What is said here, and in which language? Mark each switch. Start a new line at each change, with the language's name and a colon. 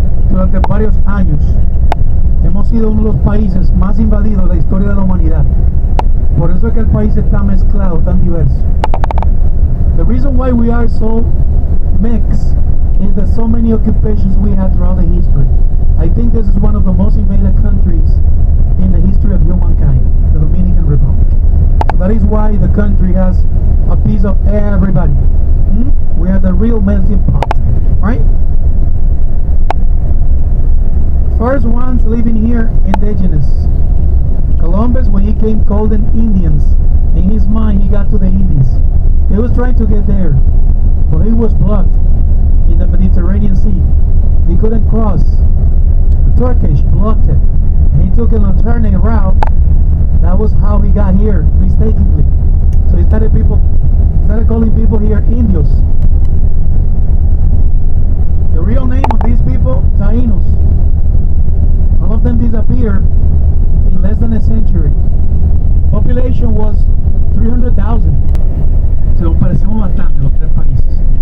Spanish: Durante varios años hemos sido uno de los países más invadidos de la historia de la humanidad. Por eso es que el país está mezclado, tan diverso.
English: The reason why we are so mixed is that so many occupations we had throughout the history. I think this is one of the most invaded countries in the history of humankind, the Dominican Republic. So that is why the country has a piece of everybody. We are the real melting pot, right? first ones living here, indigenous. Columbus, when he came, called them Indians. In his mind, he got to the Indies. He was trying to get there, but he was blocked in the Mediterranean Sea. He couldn't cross. The Turkish blocked it. And he took an alternate route. That was how he got here, mistakenly. So he started calling people here Indios. The real name of these people, Taínos. All of them disappeared in less than a century. Population was 300,000.
Spanish: Se nos parecemos bastante los tres países.